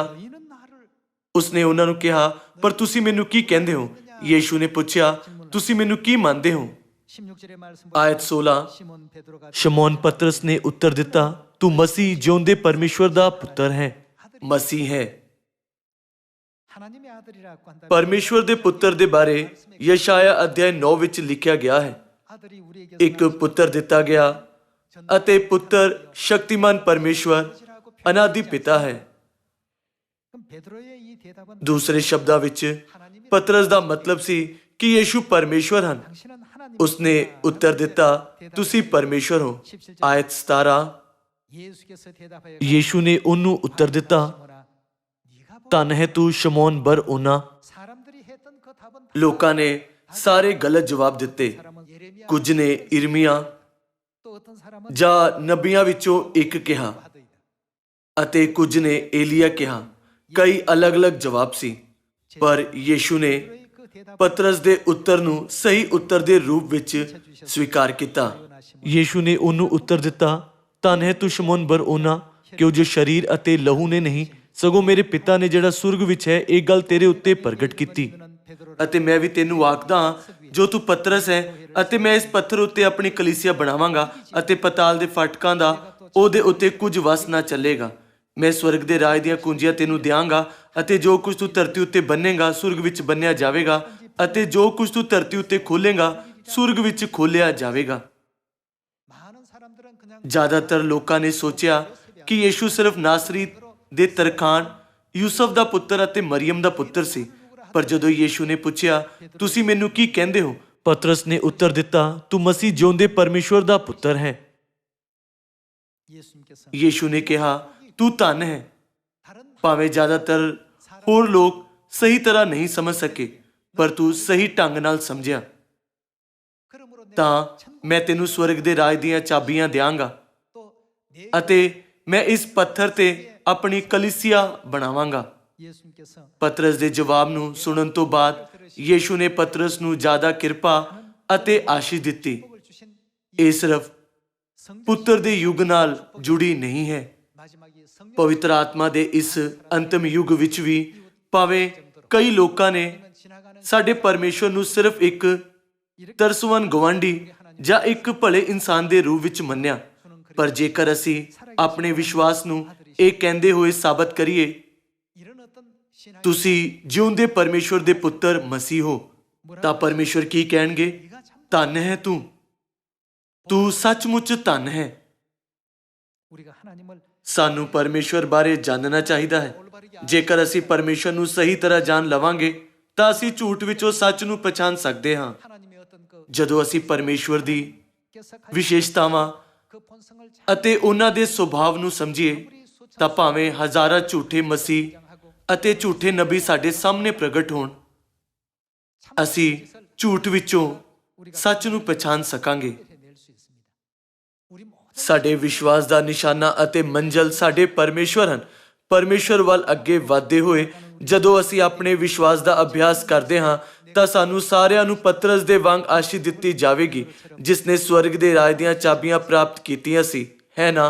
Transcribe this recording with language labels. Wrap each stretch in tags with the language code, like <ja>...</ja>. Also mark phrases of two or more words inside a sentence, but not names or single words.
<pa>ਉਸਨੇ ਉਹਨਾਂ ਨੂੰ ਕਿਹਾ, ਪਰ ਤੁਸੀਂ ਮੈਨੂੰ ਕੀ ਕਹਿੰਦੇ ਹੋ? ਯੀਸ਼ੂ ਨੇ ਪੁੱਛਿਆ, ਤੁਸੀਂ ਮੈਨੂੰ ਕੀ ਮੰਨਦੇ ਹੋ? ਆਇਤ 16, ਸ਼ਮੌਨ ਪਤਰਸ ਨੇ ਉੱਤਰ ਦਿੱਤਾ, ਤੂੰ ਮਸੀਹ ਜਿਉਂਦੇ ਪਰਮੇਸ਼ਵਰ ਦਾ ਪੁੱਤਰ ਹੈ। ਮਸੀਹ ਹੈ।</pa> <ko>하나님의 아들이라고 한다면</ko> <pa>ਪਰਮੇਸ਼ਵਰ ਦੇ ਪੁੱਤਰ ਦੇ ਬਾਰੇ ਯਸ਼ਾਇਆ ਅਧਿਆਇ 9 ਵਿੱਚ ਲਿਖਿਆ ਗਿਆ ਹੈ।</pa> <ko>아들이 우리에게</ko> <pa>ਇੱਕ ਪੁੱਤਰ ਦਿੱਤਾ ਗਿਆ ਅਤੇ ਪੁੱਤਰ ਸ਼ਕਤੀਮਾਨ ਪਰਮੇਸ਼ਵਰ ਅਨਾਦਿ ਪਿਤਾ ਹੈ।</pa> <ko>그럼 베드로의 이 대답은</ko> <pa>ਦੂਸਰੇ ਸ਼ਬਦਾਂ ਵਿੱਚ ਪਤਰਸ ਦਾ ਮਤਲਬ ਸੀ ਕਿ ਯੀਸ਼ੂ ਪਰਮੇਸ਼ਵਰ ਹਨ।</pa> <ko>당신은 하나님</ko> <pa>ਉਸਨੇ ਉੱਤਰ ਦਿੱਤਾ, ਤੁਸੀਂ ਪਰਮੇਸ਼ਵਰ ਹੋ। ਆਇਤ 17</pa> <ko>예수께서 대답하여</ko> <pa>ਯੀਸ਼ੂ ਨੇ ਉਹਨੂੰ ਉੱਤਰ ਦਿੱਤਾ,</pa> <ko>시몬아 네가 보</ko> <pa>ਧੰਨ ਹੈ ਤੂੰ ਸ਼ਮੌਨ ਬਰ ਓਨਾ।</pa> <ko>사람들이 했던 그 답은</ko> <pa>ਲੋਕਾਂ ਨੇ ਸਾਰੇ ਗਲਤ ਜਵਾਬ ਦਿੱਤੇ।</pa> <ko>사람은 예레미야</ko> <pa>ਕੁਝ ਨੇ ਇਰਮੀਆ</pa> <ko>또 어떤 사람은</ko> <pa>ਜਾਂ ਨਬੀਆਂ ਵਿੱਚੋਂ ਇੱਕ ਕਿਹਾ</pa> <ko>하더이다.</ko> <pa>ਅਤੇ ਕੁਝ ਨੇ ਏਲੀਆ ਕਿਹਾ। ਕਈ ਅਲੱਗ-ਅਲੱਗ ਜਵਾਬ ਸੀ, ਪਰ ਯੀਸ਼ੂ ਨੇ</pa> <ko>베드로의 그 대답</ko> <pa>ਪਤਰਸ ਦੇ ਉੱਤਰ ਨੂੰ ਸਹੀ ਉੱਤਰ ਦੇ ਰੂਪ ਵਿੱਚ ਸਵੀਕਾਰ ਕੀਤਾ। ਯੀਸ਼ੂ ਨੇ ਉਹਨੂੰ ਉੱਤਰ ਦਿੱਤਾ, ਧੰਨ ਹੈ ਤੂੰ ਸ਼ਮੌਨ ਬਰ ਓਨਾ, ਕਿਉਂ ਜੋ ਸਰੀਰ ਅਤੇ ਲਹੂ ਨੇ ਨਹੀਂ ਸਗੋਂ ਮੇਰੇ ਪਿਤਾ ਨੇ ਜਿਹੜਾ ਸੁਰਗ ਵਿੱਚ ਹੈ ਇਹ ਗੱਲ ਤੇਰੇ ਉੱਤੇ ਪ੍ਰਗਟ ਕੀਤੀ। ਅਤੇ ਮੈਂ ਵੀ ਤੈਨੂੰ ਆਖਦਾ ਹਾਂ, ਜੋ ਤੂੰ ਪਤਰਸ ਹੈ ਅਤੇ ਮੈਂ ਇਸ ਪੱਥਰ ਉੱਤੇ ਆਪਣੀ ਕਲੀਸਿਆ ਬਣਾਵਾਂਗਾ ਅਤੇ ਪਤਾਲ ਦੇ ਫਾਟਕਾਂ ਦਾ ਉਹਦੇ ਉੱਤੇ ਕੁਝ ਵਸ ਨਾ ਚੱਲੇਗਾ। ਮੈਂ ਸਵਰਗ ਦੇ ਰਾਜ ਦੀਆਂ ਕੁੰਜੀਆਂ ਤੈਨੂੰ ਦਿਆਂਗਾ ਅਤੇ ਜੋ ਕੁਝ ਤੂੰ ਧਰਤੀ ਉੱਤੇ ਬੰਨੇਗਾ ਸੁਰਗ ਵਿੱਚ ਬੰਨਿਆ ਜਾਵੇਗਾ ਅਤੇ ਜੋ ਕੁਝ ਤੂੰ ਧਰਤੀ ਉੱਤੇ ਖੋਲੇਗਾ ਸੁਰਗ ਵਿੱਚ ਖੋਲਿਆ ਜਾਵੇਗਾ।</pa> <ko>많은 사람들은 그냥</ko> <pa>ਜ਼ਿਆਦਾਤਰ ਲੋਕਾਂ ਨੇ ਸੋਚਿਆ ਕਿ ਯੀਸ਼ੂ ਸਿਰਫ ਨਾਸਰੀ ਦੇ ਤਰਖਾਨ ਯੂਸਫ ਦਾ ਪੁੱਤਰ ਅਤੇ ਮਰੀਮ ਦਾ ਪੁੱਤਰ ਸੀ। ਪਰ ਜਦੋਂ ਯੀਸ਼ੂ ਨੇ ਪੁੱਛਿਆ, ਤੁਸੀਂ ਮੈਨੂੰ ਕੀ ਕਹਿੰਦੇ ਹੋ? ਪਤਰਸ ਨੇ ਉੱਤਰ ਦਿੱਤਾ, ਤੂੰ ਮਸੀਹ ਜਿਉਂਦੇ ਪਰਮੇਸ਼ਵਰ ਦਾ ਪੁੱਤਰ ਹੈ।</pa> <ko>예수님께서</ko> <pa>ਯੀਸ਼ੂ ਨੇ ਕਿਹਾ, ਤੂੰ ਧੰਨ ਹੈ।</pa> <ko>다른</ko> <pa>ਭਾਵੇਂ ਜ਼ਿਆਦਾਤਰ ਹੋਰ ਲੋਕ ਸਹੀ ਤਰ੍ਹਾਂ ਨਹੀਂ ਸਮਝ ਸਕੇ, ਪਰ ਤੂੰ ਸਹੀ ਢੰਗ ਨਾਲ ਸਮਝਿਆ,</pa> <ko>그러므로 내가</ko> <pa>ਤਾਂ ਮੈਂ ਤੈਨੂੰ ਸਵਰਗ ਦੇ ਰਾਜ ਦੀਆਂ ਚਾਬੀਆਂ ਦਿਆਂਗਾ</pa> <ko>또 내</ko> <pa>ਅਤੇ ਮੈਂ ਇਸ ਪੱਥਰ ਤੇ ਆਪਣੀ ਕਲੀਸਿਆ ਬਣਾਵਾਂਗਾ।</pa> <ko>예수님께서</ko> <pa>ਪਤਰਸ ਦੇ ਜਵਾਬ ਨੂੰ ਸੁਣਨ ਤੋਂ ਬਾਅਦ ਯੀਸ਼ੂ ਨੇ ਪਤਰਸ ਨੂੰ ਜ਼ਿਆਦਾ ਕਿਰਪਾ ਅਤੇ ਆਸ਼ੀਸ਼ ਦਿੱਤੀ।</pa> <ko>복을 주신</ko> <pa>ਇਹ ਸਿਰਫ</pa> <ko>성령</ko> <pa>ਪੁੱਤਰ ਦੇ ਯੁੱਗ ਨਾਲ ਜੁੜੀ ਨਹੀਂ ਹੈ।</pa> <ko>마지막에 성령</ko> <pa>ਪਵਿੱਤਰ ਆਤਮਾ ਦੇ ਇਸ ਅੰਤਮ ਯੁੱਗ ਵਿੱਚ ਵੀ ਭਾਵੇਂ ਕਈ ਲੋਕਾਂ ਨੇ</pa> <ko>지나가는</ko> <pa>ਸਾਡੇ ਪਰਮੇਸ਼ਵਰ ਨੂੰ ਸਿਰਫ ਇੱਕ ਤਰਸਵੰਤ ਗਵਾਂਢੀ ਜਾਂ ਇੱਕ ਭਲੇ ਇਨਸਾਨ ਦੇ ਰੂਪ ਵਿੱਚ ਮੰਨਿਆ, ਪਰ ਜੇਕਰ ਅਸੀਂ ਆਪਣੇ ਵਿਸ਼ਵਾਸ ਨੂੰ ਇਹ ਕਹਿੰਦੇ ਹੋਏ ਸਾਬਤ ਕਰੀਏ,</pa> <ko>이런 어떤 신앙이</ko> <pa>ਤੁਸੀਂ ਜਿਉਂਦੇ ਪਰਮੇਸ਼ਵਰ ਦੇ ਪੁੱਤਰ ਮਸੀਹ ਹੋ, ਤਾਂ ਪਰਮੇਸ਼ਵਰ ਕੀ ਕਹਿਣਗੇ?</pa> <ko>네가 참</ko> <pa>ਧੰਨ ਹੈ ਤੂੰ ਸੱਚਮੁੱਚ ਧੰਨ ਹੈ।</pa> <ko>우리가 하나님을</ko> <pa>ਸਾਨੂੰ ਪਰਮੇਸ਼ਵਰ ਬਾਰੇ ਜਾਣਨਾ ਚਾਹੀਦਾ ਹੈ। ਜੇਕਰ ਅਸੀਂ ਪਰਮੇਸ਼ਵਰ ਨੂੰ ਸਹੀ ਤਰ੍ਹਾਂ ਜਾਣ ਲਵਾਂਗੇ ਤਾਂ ਅਸੀਂ ਝੂਠ ਵਿੱਚੋਂ ਸੱਚ ਨੂੰ ਪਛਾਣ ਸਕਦੇ ਹਾਂ।</pa> <ko>하나님의 어떤 그</ko> <pa>ਜਦੋਂ ਅਸੀਂ ਪਰਮੇਸ਼ਵਰ ਦੀ</pa> <ko>께서</ko> <pa>ਵਿਸ਼ੇਸ਼ਤਾਵਾਂ</pa> <ko>그 본성을 잘</ko> <pa>ਅਤੇ ਉਹਨਾਂ ਦੇ ਸੁਭਾਅ ਨੂੰ ਸਮਝੀਏ, ਤਾਂ ਭਾਵੇਂ ਹਜ਼ਾਰਾਂ ਝੂਠੇ ਮਸੀਹ ਅਤੇ ਝੂਠੇ ਨਬੀ ਸਾਡੇ ਸਾਹਮਣੇ ਪ੍ਰਗਟ ਹੋਣ, ਅਸੀਂ ਝੂਠ ਵਿੱਚੋਂ ਸੱਚ ਨੂੰ ਪਛਾਣ ਸਕਾਂਗੇ।</pa> <ko>낼 수 있습니다. 우리 모든</ko> <pa>ਸਾਡੇ ਵਿਸ਼ਵਾਸ ਦਾ ਨਿਸ਼ਾਨਾ ਅਤੇ ਮੰਜ਼ਲ ਸਾਡੇ ਪਰਮੇਸ਼ਵਰ ਹਨ। ਪਰਮੇਸ਼ਵਰ ਵੱਲ ਅੱਗੇ ਵਧਦੇ ਹੋਏ ਜਦੋਂ ਅਸੀਂ ਆਪਣੇ ਵਿਸ਼ਵਾਸ ਦਾ ਅਭਿਆਸ ਕਰਦੇ ਹਾਂ ਤਾਂ ਸਾਨੂੰ ਸਾਰਿਆਂ ਨੂੰ ਪਤਰਸ ਦੇ ਵਾਂਗ ਆਸ਼ੀਸ਼ ਦਿੱਤੀ ਜਾਵੇਗੀ, ਜਿਸ ਨੇ ਸਵਰਗ ਦੇ ਰਾਜ ਦੀਆਂ ਚਾਬੀਆਂ ਪ੍ਰਾਪਤ ਕੀਤੀਆਂ ਸੀ, ਹੈ ਨਾ?</pa>